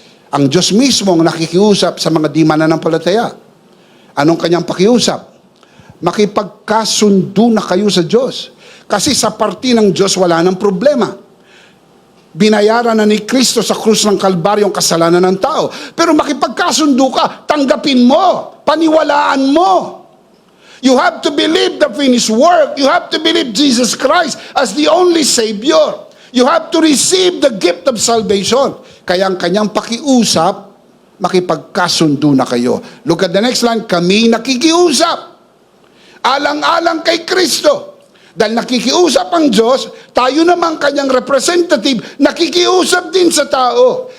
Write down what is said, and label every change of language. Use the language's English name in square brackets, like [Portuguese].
[Filipino] Ang Diyos mismo ang nakikiusap sa mga di mananampalataya. Anong kanyang pakiusap? Makipagkasundo na kayo sa Diyos. Kasi sa parte ng Diyos wala nang problema. Binayaran na ni Kristo sa krus ng Kalbaryo ang kasalanan ng tao. Pero makipagkasundo ka, tanggapin mo, paniwalaan mo. [English] You have to believe the finished work. You have to believe Jesus Christ as the only Savior. You have to receive the gift of salvation. [Filipino] Kaya ang kanyang pakiusap, makipagkasundo na kayo. [English] Look at the next line, [Filipino] kami nakikiusap. Alang-alang kay Kristo. Dahil nakikiusap ang Diyos, tayo naman kanyang representative, nakikiusap din sa tao.